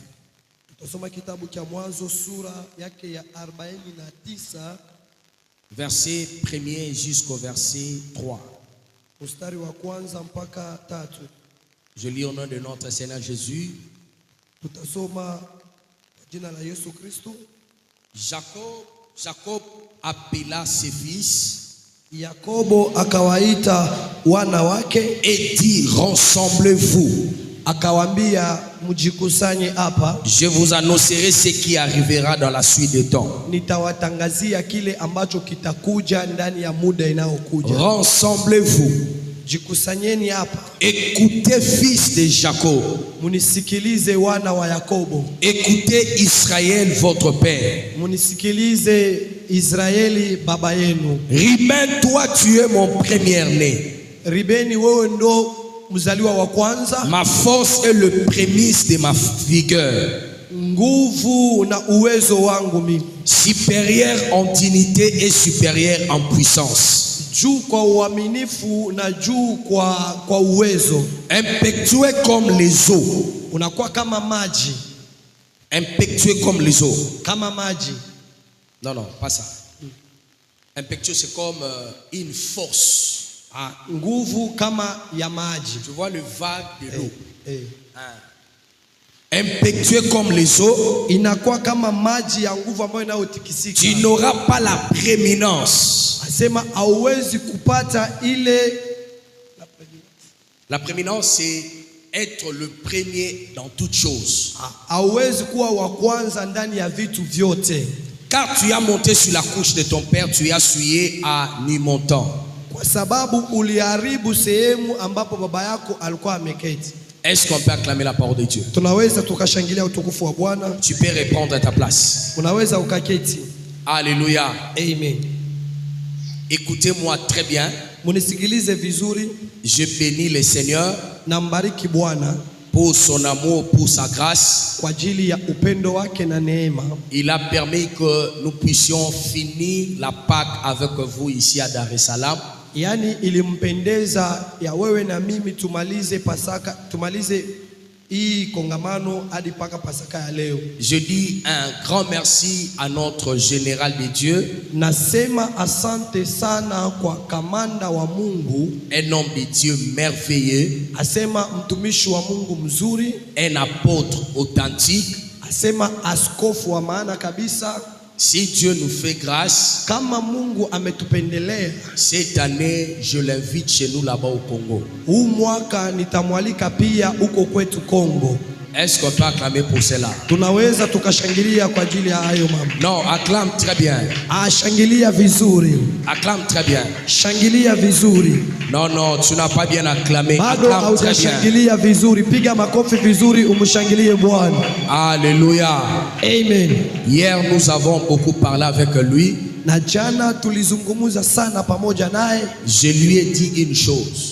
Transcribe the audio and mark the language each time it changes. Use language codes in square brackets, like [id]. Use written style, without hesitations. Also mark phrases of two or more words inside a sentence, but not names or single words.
[fr] Verset 1er jusqu'au verset 3. Je lis au nom de notre Seigneur Jésus. Jacob appela ses fils [sw] Yakobo akawaita wana wake [fr] et dit, rassemblez-vous. [sw] Akawambia mjikusanye hapa. [fr] Je vous annoncerai ce qui arrivera dans la suite des temps. [sw] Nitawatangazia kile ambacho kitakuja ndani ya muda inayokuja. [fr] Rassemblez-vous. [sw] Jikusanyeni hapa. [fr] Écoutez fils de Jacob. [sw] Munisikilize wana wa Yakobo. [fr] Écoutez Israël votre père. [sw] Munisikilize Israeli baba yenu. [fr] Ruben, toi tu es mon premier-né. [sw] Ribeni wewe ndo mzaliwa wa kwanza. [fr] Ma force est le prémisse de ma vigueur. [sw] Nguvu na uwezo wangu mimi. [fr] Supérieur en dignité et supérieur en puissance. [sw] Juu kwa uaminifu na juu kwa uwezo. [fr] Impétueux comme les eaux. [sw] Unakuwa kama maji. [fr] Impétueux comme les eaux. [sw] Kama maji. [fr] Non, non, pas ça. Impétueux, c'est comme une force. [sw] Nguvu kama ya maji. [fr] Tu vois le vague de l'eau. Impétueux comme les eaux. [sw] Inakuwa kama maji ya nguvu ambayo inayotikisika. [fr] Tu n'auras pas la prééminence. [sw] Asema hauwezi kupata ile [fr] la prééminence, c'est être le premier dans toutes choses. [sw] Hauwezi kuwa wa kwanza ndani ya vitu vyote. [fr] Car tu as monté sur la couche de ton père, tu as souillé à nu-montant. [sw] Kwa sababu uliharibu sehemu ambapo baba yako alikuwa ameketi. [fr] Est-ce qu'on peut acclamer la parole de Dieu? [sw] Tunaweza tukashangilia utukufu wa Bwana. [fr] Tu peux répondre à ta place. [sw] Unaweza ukaketi. [fr] Alléluia. Amen. Écoutez-moi très bien. [sw] Munisikilize vizuri. [fr] Je bénis le Seigneur. [sw] Nambariki Bwana [fr] pour son amour, pour sa grâce. [sw] Kwa ajili ya upendo wake na neema. [fr] Il a permis que nous puissions finir la Pâque avec vous ici à Dar es Salaam. [sw] Yani ilimpendeza ya wewe na mimi tumalize Pasaka, tumalize hii kongamano hadi paka Pasaka ya leo. [fr] Je dis un grand merci à notre général de Dieu. [sw] Nasema asante sana kwa kamanda wa Mungu, [fr] Un homme de Dieu merveilleux. [sw] asema mtumishi wa Mungu mzuri, [fr] Un apôtre authentique. [sw] asema askofu wa maana kabisa. [fr] Si Dieu nous fait grâce, [sw] Kama Mungu ametupendelea, [fr] cette année, je l'invite chez nous là-bas au Congo. [sw] huu mwaka nitamwalika pia huko kwetu Kongo. [fr] Est-ce qu'on peut acclamer pour cela? [sw] Tunaweza tukashangilia kwa ajili ya hayo mambo. [fr] Non, acclame très bien. [sw] Shangilia vizuri. [fr] Acclame très bien. [sw] Shangilia vizuri. [fr] Non, non, tu n'as pas bien acclamé. [sw] Bado [fr] Acclame très bien. [sw] haujashangilia vizuri. Piga makofi vizuri umshangilie Bwana. [fr] Alléluia. Amen. Hier, nous avons beaucoup parlé avec lui. [sw] Na jana tulizungumza sana pamoja naye. [fr] Je lui ai dit une chose.